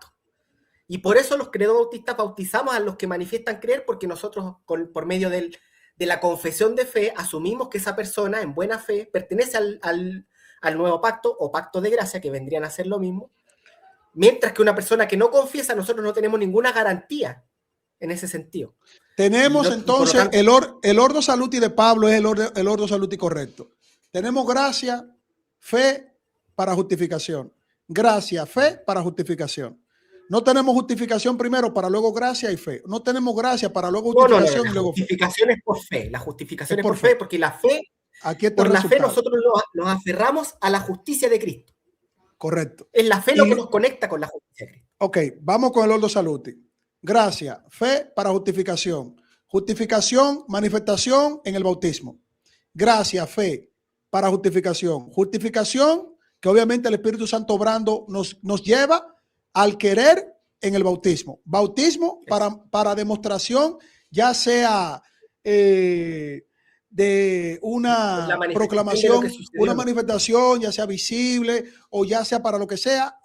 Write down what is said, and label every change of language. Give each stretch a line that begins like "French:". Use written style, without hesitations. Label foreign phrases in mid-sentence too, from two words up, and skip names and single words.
Spanish: Y por eso los credo-bautistas bautizamos a los que manifiestan creer, porque nosotros, por medio de la confesión de fe, asumimos que esa persona, en buena fe, pertenece al nuevo pacto o pacto de gracia, que vendrían a ser lo mismo. Mientras que una persona que no confiesa, nosotros no tenemos ninguna garantía en ese sentido. Tenemos entonces tanto, el
Latin: ordo saluti
Spanish: de Pablo es el
Latin: ordo saluti
Spanish: correcto. Tenemos gracia, fe para justificación. Gracia, fe para justificación. No tenemos justificación primero para luego gracia y fe. No tenemos gracia para luego justificación y luego fe. La justificación es por fe. La justificación es por fe, porque la fe, por la fe nosotros nos aferramos a la justicia de Cristo. Correcto. Es la fe lo que nos conecta con la justicia de Cristo. Ok, vamos con el
Latin: ordo saluti.
Spanish: Gracia, fe para justificación. Justificación, manifestación en el bautismo. Gracia, fe para justificación. Justificación, que obviamente el Espíritu Santo obrando nos lleva al querer en el bautismo. Bautismo para demostración, ya sea de una proclamación, una manifestación, ya sea visible o ya sea para lo que sea.